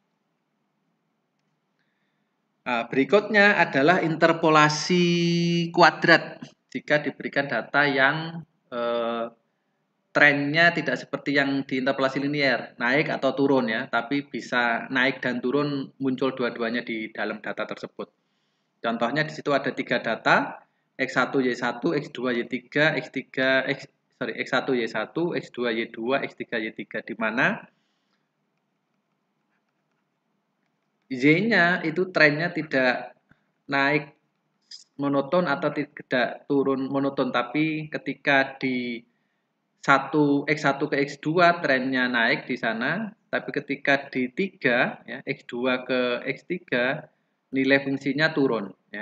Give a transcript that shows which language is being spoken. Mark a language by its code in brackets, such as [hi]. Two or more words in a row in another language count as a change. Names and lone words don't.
[id] Nah, berikutnya adalah interpolasi kuadrat. Jika diberikan data yang trennya tidak seperti yang di interpolasi linear, naik atau turun ya, tapi bisa naik dan turun muncul dua-duanya di dalam data tersebut. Contohnya di situ ada 3 data, X1 Y1, X2 Y3, X1 Y1, X2 Y2, X3 Y3, di mana Y-nya itu trennya tidak naik monoton atau tidak turun monoton, tapi ketika di X1 ke X2 trennya naik di sana, tapi ketika di 3 ya, X2 ke X3 nilai fungsinya turun ya.